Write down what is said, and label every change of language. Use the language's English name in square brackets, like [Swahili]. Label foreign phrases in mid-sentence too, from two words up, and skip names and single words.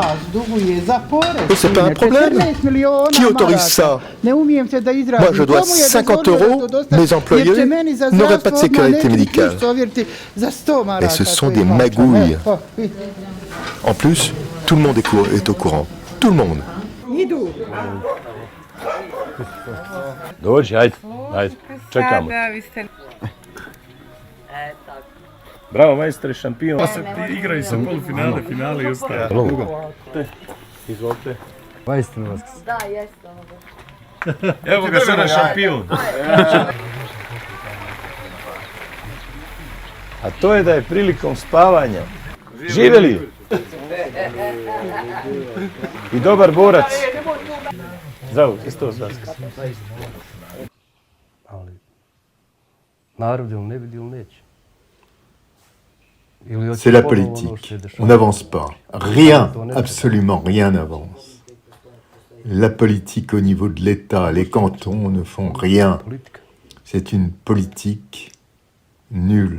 [French] Et c'est pas un problème. Qui autorise ça? Moi, je dois 50 €. Mes employés n'auraient pas de sécurité médicale. Et ce sont des magouilles. En plus, tout le monde est au courant. Tout le monde. [Serbian] Dođi, ajde, čekamo. Bravo, majstore, šampion. Igraju se polufinale, finale i ostalo. Izvolite. Majstor vas. Da, jeste ovo. Evo ga sada šampion. A to je da je prilikom spavanja. Živeli! I dobar borac. Zdravo, isto vas. Ali, narod ili ne vidi ili neće. [French] C'est la politique. On n'avance pas. Rien, absolument rien n'avance. La politique au niveau de l'État, les cantons ne font rien. C'est une politique nulle.